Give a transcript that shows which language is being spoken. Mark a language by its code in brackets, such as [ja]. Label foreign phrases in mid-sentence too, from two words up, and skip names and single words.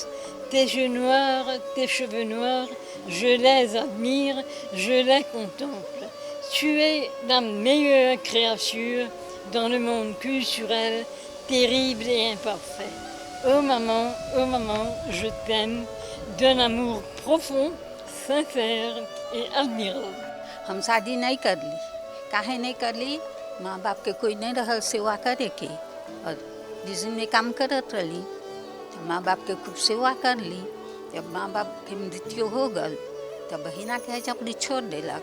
[fr] Tes yeux noirs, tes cheveux noirs, je les admire, je les contemple. Tu es la meilleure créature dans le monde culturel, terrible et imparfait. Oh maman, je t'aime d'un amour profond, sincère et admirable. [bho] हम शादी नहीं कर ली, काहे नहीं कर ली? माँ बाप के कोई नहीं रहल सेवा करे के, और जिस दिन में काम करत रही तो माँ बाप के खूब सेवा कर ली। जब माँ बाप के मृत्यु हो गल तब बहिना के हजापड़ी छोड़ देलक।